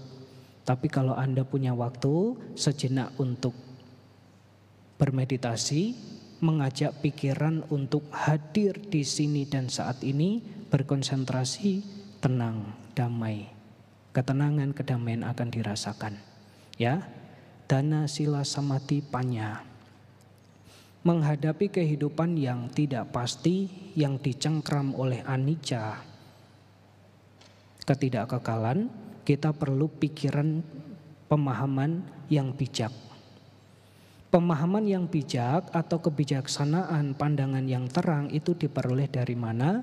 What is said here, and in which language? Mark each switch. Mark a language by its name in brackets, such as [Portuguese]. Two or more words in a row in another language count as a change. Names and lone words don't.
[Indonesian] Tapi kalau Anda punya waktu sejenak untuk bermeditasi, mengajak pikiran untuk hadir di sini dan saat ini, berkonsentrasi, tenang, damai. Ketenangan, kedamaian akan dirasakan. Ya, [Pali] dana sila samadhi panya. [Indonesian] Menghadapi kehidupan yang tidak pasti, yang dicengkram oleh anicca, ketidakkekalan, kita perlu pikiran pemahaman yang bijak. Pemahaman yang bijak atau kebijaksanaan, pandangan yang terang itu diperoleh dari mana?